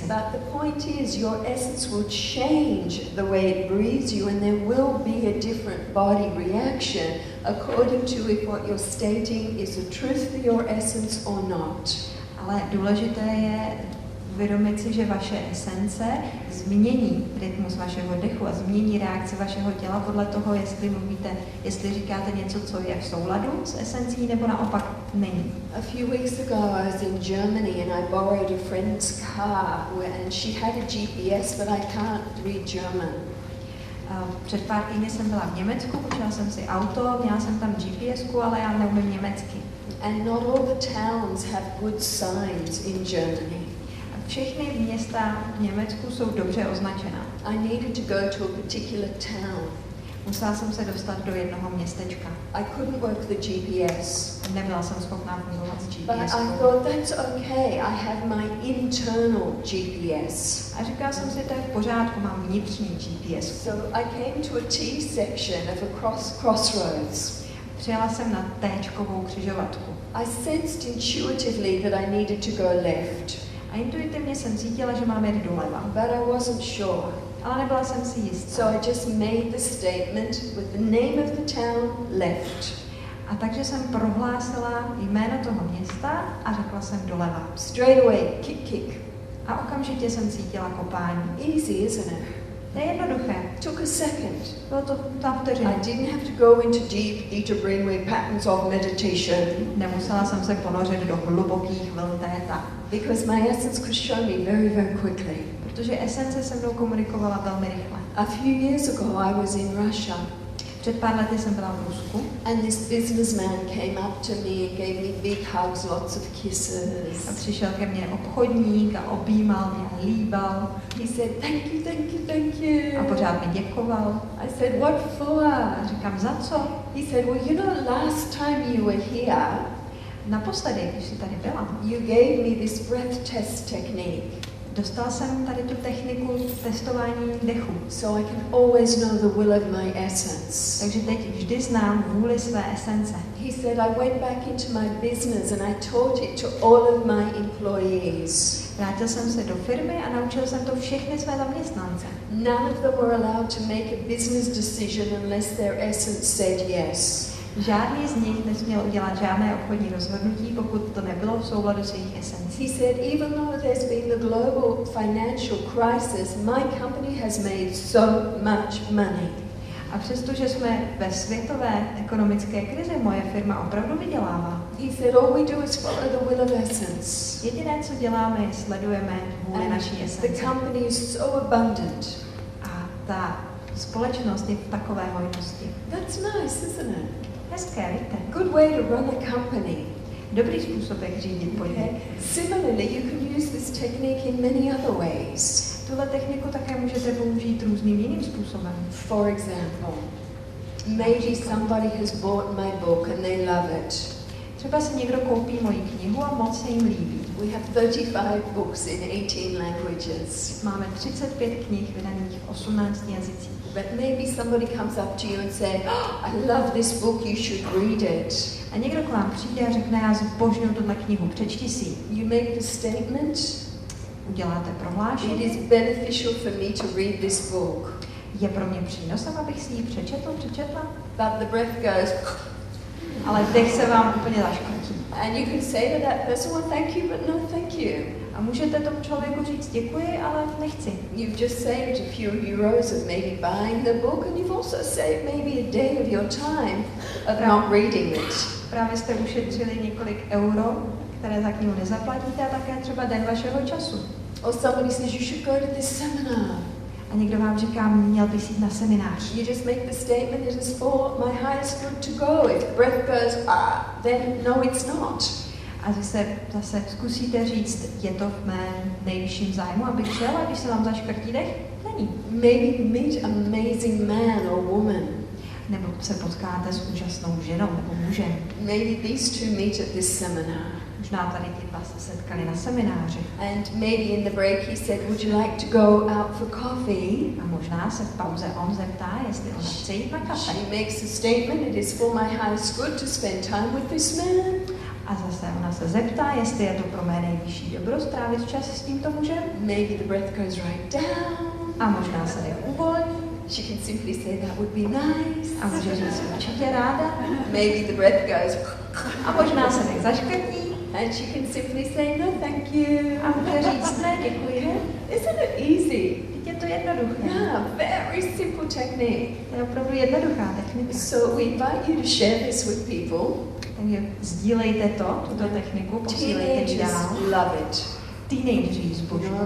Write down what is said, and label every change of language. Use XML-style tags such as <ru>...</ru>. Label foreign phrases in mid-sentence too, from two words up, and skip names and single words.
<en>But the point is, your essence will change the way it breathes you, and there will be a different body reaction according to if what you're stating is a truth for your essence or not.</en> <cs>Ale důležité je uvědomit si, že vaše esence změní rytmus vašeho dechu a změní reakci vašeho těla podle toho, jestli říkáte něco, co je v souladu s esencí, nebo naopak není.</cs> <en>A few weeks ago I was in Germany and I borrowed a friend's car and she had a GPS, but I can't read German.</en> <cs>Před pár týdny jsem byla v Německu, půjčila jsem si auto, měla jsem tam GPSku, ale já neumím německy.</cs> <en>And not all the towns have good signs in Germany.</en> <cs>Všechny města v Německu jsou dobře označená.</cs> <en>I needed to go to a particular town.</en> <cs>Musela jsem se dostat do jednoho městečka.</cs> <en>I couldn't work the GPS.</en> <cs>Nebyla jsem schopná fungovat s But GPS.</cs> <en>I thought that's okay. I have my internal GPS.</en> <cs>A říkala jsem si, to je v pořádku, mám vnitřní GPS.</cs> <en>So I came to a T section of a crossroads.</en> <cs>Přijela jsem na T-čkovou křižovatku.</cs> <en>I sensed intuitively that I needed to go left.</en> <cs>A intuitivně jsem cítila, že mám jít doleva.</cs> <en>But I wasn't sure.</en> <cs>Ale nebyla jsem si jistá.</cs> <en>So I just made the statement with the name of the town left.</en> <cs>A takže jsem prohlásila jméno toho města a řekla jsem doleva.</cs> <en>Straight away, kick, kick.</en> <cs>A okamžitě jsem cítila kopání.</cs> <en>Easy, isn't it?</en> <cs>To je jednoduché.</cs> <en>Took a second.</en> <cs>Bylo to ta vteřina.</cs> <en>I didn't have to go into deep theta brainwave patterns of meditation.</en> <cs>Nemusela jsem se ponořit do hlubokých vln téta.</cs> <en>Because my essence could show me very, very quickly.</en> <cs>Protože esence se mnou komunikovala velmi rychle.</cs> <en>A few years ago I was in Russia.</en> <cs>Před pár lety jsem byla v Rusku.</cs> <en>And this businessman came up to me and gave me big hugs, lots of kisses.</en> <cs>A přišel ke mně obchodník a objímal mě a líbal.</cs> <en>He said, thank you, thank you, thank you.</en> <cs>A pořád mi děkoval.</cs> <en>I said, what for?</en> <cs>A říkám, za co?</cs> <en>He said, well, you know, last time you were here,</en> <cs>naposledy, když jsi tady byla,</cs> <en>you gave me this breath test technique.</en> <cs>Dostal jsem tady tu techniku testování dechu.</cs> <en>So I can always know the will of my essence.</en> <cs>Takže teď vždy znám vůli své esence.</cs> <en>He said, I went back into my business and I taught it to all of my employees.</en> <cs>Vrátil jsem se do firmy a naučil jsem to všechny své zaměstnance.</cs> <en>None of them were allowed to make a business decision unless their essence said yes.</en> <cs>Žádný z nich nesměl udělat žádné obchodní rozhodnutí, pokud to nebylo v souladu s jejich esencí.</cs> <en>He said, even though there's been the global financial crisis, my company has made so much money.</en> <cs>A přestože jsme ve světové ekonomické krizi, moje firma opravdu vydělává.</cs> <en>He said, all we do is follow the will of essence.</en> <cs>Jediné, co děláme, je sledujeme vůli naší esence.</cs> <en>The company is so abundant.</en> <cs>A ta společnost je v takové hojnosti.</cs> <en>That's nice, isn't it?</en> <cs>Hezké, víte?</cs> <en>Good way to run a company.</en> <cs>Dobrý způsob, jak řídit podnik.</cs> <en>Okay. Similarly, you can use this technique in many other ways.</en> <cs>Tuhle techniku také můžete použít různým jiným způsobem.</cs> <en>For example, maybe somebody has bought my book and they love it.</en> <cs>Třeba si někdo koupí moji knihu a moc se jim líbí.</cs> <en>We have 35 books in 18 languages.</en> <cs>Máme 35 knih vydaných v 18 jazycích.</cs> <en>But maybe somebody comes up to you and say, oh, I love this book, you should read it.</en> <cs>A někdo k vám přijde a řekne, já zbožňuji tuhle knihu, přečti si.</cs> <en>You make the statement,</en> <cs>Uděláte prohlášení.</cs> <en>it is beneficial for me to read this book.</en> <cs>Je pro mě přínosem, abych si ji přečetla?</cs> <en>But the breath goes,</en> <cs>Ale dech se vám úplně zaškrtí.</cs> <en>and you can say to that person, well, thank you, but no thank you.</en> <cs>A můžete tomu člověku říct děkuji, ale nechci.</cs> <en>You've just saved a few euros of maybe buying the book, and you've also saved maybe a day of your time of not reading it.</en> <cs>Právě jste ušetřili několik euro, které za knihu nezaplatíte, a také třeba den vašeho času.</cs> <en>Or somebody says you should go to this seminar.</en> <cs>A někdo vám říká, měl bys jít na seminář.</cs> <en>You just make the statement, it is for my highest good to go. If breath goes, then no, it's not.</en> <cs>A vy se zase zkusíte říct, je to v mém nejvyšším zájmu, abych šel, a když se vám zaškrtí dech, není.</cs> <en>Maybe meet an amazing man or woman.</en> <cs>Nebo se potkáte s úžasnou ženou nebo mužem.</cs> <en>Maybe these two meet at this seminar.</en> <cs>Možná tady ti dva se setkali na semináři.</cs> <en>And maybe in the break he said, would you like to go out for coffee?</en> <cs>A možná se v pauze on zeptá, jestli ona chce jít na kafe.</cs> <en>She makes a statement, it is for my highest good to spend time with this man.</en> <cs>A zase ona se zeptá, jestli je to pro mé nejvyšší dobro strávit čas s tímto mužem.</cs> <en>Maybe the breath goes right down.</en> <cs>A možná se je uvolní.</cs> <en>She can simply say that would be nice.</en> <cs>A může říct určitě ráda.</cs> <en>Maybe the breath goes.</en> <cs>A možná se dech zaškrtí.</cs> <en>And she can simply say no thank you.</en> <cs>A může říct ne, děkuji.</cs> <en>Isn't it easy?</en> <cs>Teď je to jednoduché.</cs> <en>Yeah, very simple technique.</en> <cs>To je opravdu jednoduchá technika.</cs> <en>So we invite you to share this with people.</en> <cs>Takže sdílejte tuto techniku, posílejte ji dál.</cs> <en>Teenagers love it.</en> <cs>Teenageři ji zbožňují.</cs>